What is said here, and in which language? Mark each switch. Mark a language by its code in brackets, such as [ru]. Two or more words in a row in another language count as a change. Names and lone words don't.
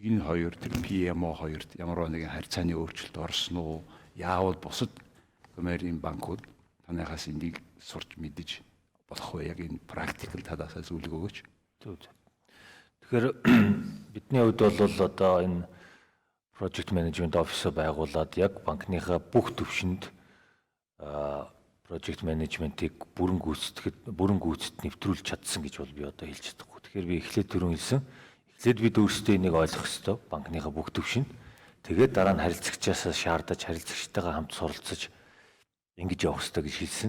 [mn] Энэ хоёр тэр PMO хоёрт ямар нэгэн харьцааны өөрчлөлт орсон уу? Яавал бусад коммерцийн банкуд танайхаас энийг сурч мэдэж болох вэ? Яг энэ практикл тадаасаа зөвлөгөө өгөөч. Тэгэхээр бидний хувьд бол одоо энэ [en] project management office [mn] байгуулад яг банкныхаа бүх төвшөнд [en] project management- [mn] ийг бүрэн гүйцэд нэвтрүүлж чадсан гэж бол би одоо хэлж чадахгүй. Тэгэхээр би эхлээд түрүүн хэлсэн. Эхлээд бид өөрсдөө энийг ойлгох ёстой. Банкныхаа бүх төвшөнд. Тэгээд дараа нь харилцагчаасаа шаардаж, харилцагчтайгаа хамт суралцаж ингэж явах ёстой гэж хэлсэн.